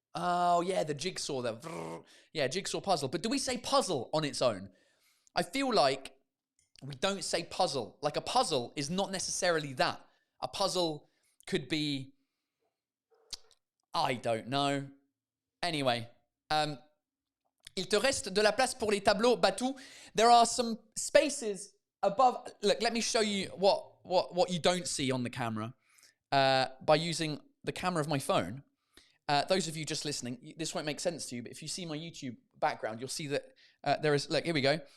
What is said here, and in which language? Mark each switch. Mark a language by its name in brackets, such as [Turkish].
[English] Oh, yeah, the jigsaw. Yeah, jigsaw puzzle. But do we say puzzle on its own? I feel like we don't say puzzle. Like a puzzle is not necessarily that. A puzzle could be, I don't know. [French] Anyway, il te reste de la place pour les tableaux, Batou. [English] There are some spaces above. Look, let me show you what you don't see on the camera by using the camera of my phone. Those of you just listening, this won't make sense to you, but if you see my YouTube background, you'll see that there is, look, here we go.